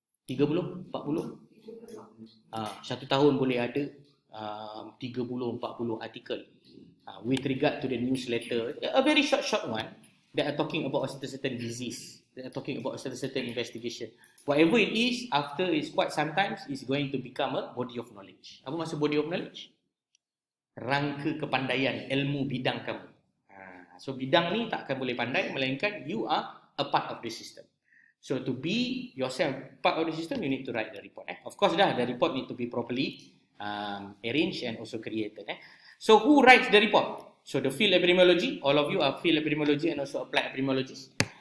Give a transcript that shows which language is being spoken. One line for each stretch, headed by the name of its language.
Malay: 30, 40? Satu tahun boleh ada 30, 40 artikel.
English: With regard to the newsletter, a very short one that are talking about a certain disease, that are talking about a certain investigation. Whatever it is, after it's quite sometimes, it's going to become a body of knowledge.
Malay: Apa maksud body of knowledge? Rangka kepandaian, ilmu bidang kamu.
English: So
Malay: bidang ni tak akan boleh pandai melainkan
English: you are a part of the system. So to be yourself part of the system, you need to write the report. Of course the report need to be properly arranged and also created. So who writes the report? So the field epidemiology, all of you are field epidemiology and also applied epidemiologists.